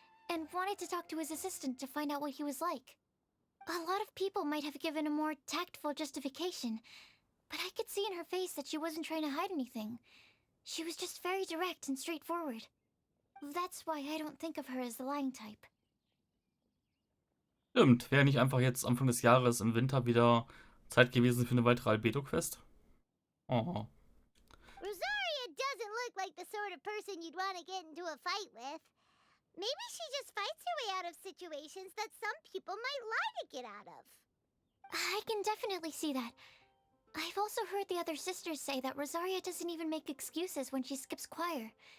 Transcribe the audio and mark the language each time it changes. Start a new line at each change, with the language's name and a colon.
English: and wanted to talk to his assistant to find out what he was like. A lot of people might have given a more tactful justification, but I could see in her face that she wasn't trying to hide anything. She was just very direct and straightforward. That's why I don't think of her as the lying type.
German: Stimmt, wäre nicht einfach jetzt Anfang des Jahres im Winter wieder Zeit gewesen für eine weitere Albedo-Quest? Oh.
English: Rosaria doesn't look like the sort of person you'd want to get into a fight with. Maybe she just fights her way out of situations that some people might lie to get out of. I can definitely see that. I've also heard the other sisters say that Rosaria doesn't even make excuses when she skips choir.